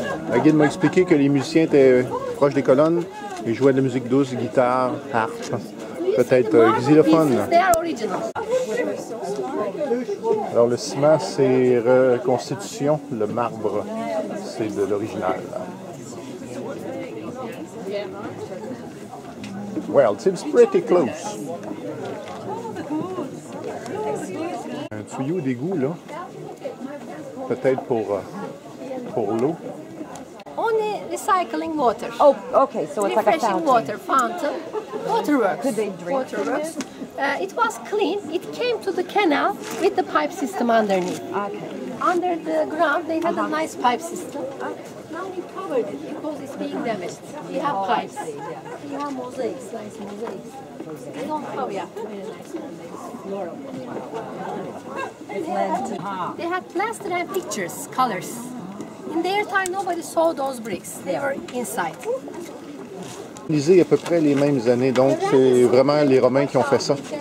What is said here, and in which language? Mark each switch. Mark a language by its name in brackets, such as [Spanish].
[French] La guide m'a expliqué que les musiciens étaient proches des colonnes et jouaient de la musique douce, guitare, harpe, peut-être xylophone. Alors le ciment, c'est reconstitution, le marbre, c'est de l'original. [English] Well, it seems pretty close. [French] Un tuyau d'égout, là. Peut-être pour l'eau. [English] Only recycling water. Oh, okay, so it's like a refreshing water fountain. Waterworks. Could they drink Waterworks. It was clean. It came to the canal with the pipe system underneath. Okay. Under the ground, they had a nice pipe system. Now we covered it because it's being damaged. We have pipes. We have mosaics, nice mosaics. They don't cover, yeah, very nice mosaics. They had plaster and pictures, colors. In their time, nobody saw those bricks. They were inside. [French] Lisez à peu près les mêmes années, donc c'est vraiment les Romains qui ont fait ça.